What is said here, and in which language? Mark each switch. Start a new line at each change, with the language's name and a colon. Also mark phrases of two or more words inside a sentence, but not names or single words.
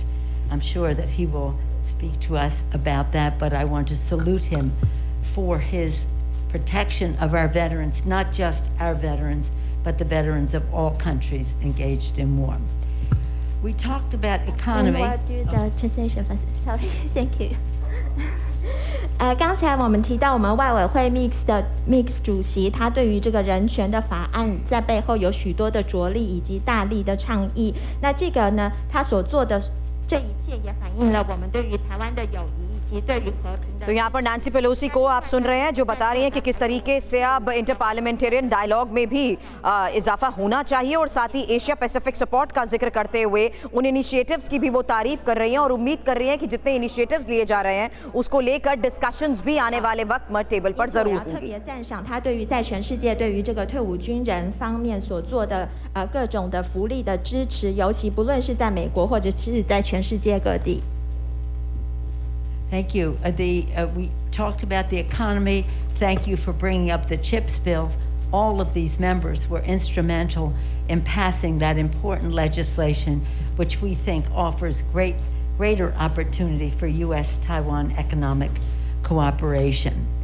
English: I'm sure that he will speak to us about that, but I want to salute him for his protection of our veterans, not just our veterans, but the veterans of all countries engaged in war. We talked about economy. And what do the translation first? Sorry, thank you.
Chinese: 刚才我们提到我们外委会 Mix 主席，他对于这个人权的法案在背后有许多的着力以及大力的倡议。那这个呢，他所做的这一切也反映了我们对于台湾的友谊以及对于和平的。
Hindi: तो यहाँ पर नैन्सी पेलोसी को आप सुन रहे हैं जो बता रही हैं कि किस तरीके से अब
English: inter parliamentarian dialogue
Hindi: में भी इजाफा होना चाहिए और साथ ही
English: Asia Pacific support
Hindi: का जिक्र करते हुए उन इनिशिएटिव्स की भी वो तारीफ कर रही हैं और उम्मीद कर रही हैं कि जितने इनिशिएटिव्स लिए जा रहे हैं उसको लेकर डिस्कशंस भी आने वाले वक्त में टेबल पर जरूर होंगी।
Chinese: 特别赞赏他对于在全世界对于这个退伍军人方面所做的各种的福利的支持，尤其不论是在美国或者是在全世界各地。
English: Thank you. We talked about the economy. Thank you for bringing up the CHIPS bill. All of these members were instrumental in passing that important legislation, which we think offers greater opportunity for U.S.-Taiwan economic cooperation.